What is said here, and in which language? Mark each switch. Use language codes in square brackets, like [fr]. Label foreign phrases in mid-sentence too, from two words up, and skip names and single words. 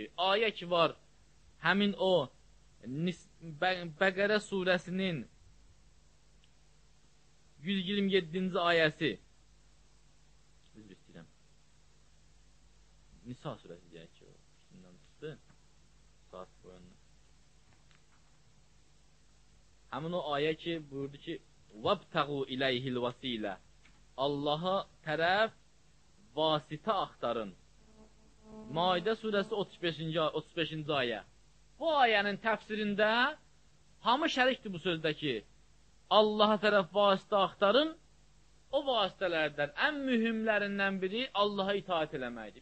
[az] Ayə ki var, həmin o Bəqərə surəsinin 127-ci ayəsi. Üzr istəyirəm. Nisa surəsi deyək ki, o üstündən çıxdı. Saat boyundan. Həmin o ayə ki, buyurdu ki, [ar] وَابْتَغُوا إِلَيْهِ الْوَسِيلَ [az] Allaha tərəf vasitə axtarın. Maidə surəsi 35-ci ayə. Bu ayənin təfsirində hamı şərikdir bu sözdəki. Allaha tərəf vasitə axtarın. O vasitələrdən ən mühümlərindən biri Allaha itaat eləməkdir.